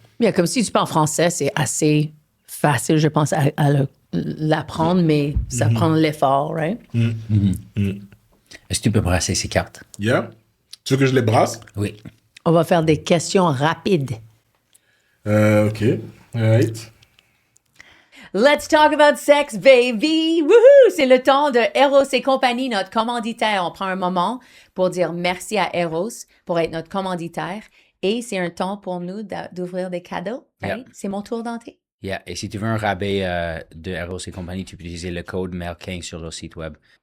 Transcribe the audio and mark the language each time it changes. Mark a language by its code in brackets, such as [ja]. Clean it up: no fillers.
[fr] Bien, comme si tu parles français, c'est assez facile, je pense, à l'apprendre, mais ça prend l'effort, right? Est-ce que tu peux brasser ces cartes? [en] Yeah. [fr] Tu veux que je les brasse? Oui. On va faire des questions rapides. [en] OK. All right. Let's talk about sex, baby! Woohoo! [fr] C'est le temps de Eros et compagnie, notre commanditaire. On prend un moment pour dire merci à Eros pour être notre commanditaire. Et c'est un temps pour nous d'ouvrir des cadeaux. [en] Right? Yeah. [fr] C'est mon tour d'entrée. [en] Yeah. [fr] Et si tu veux un rabais de Eros et compagnie, tu peux utiliser le code MER15 sur leur site web.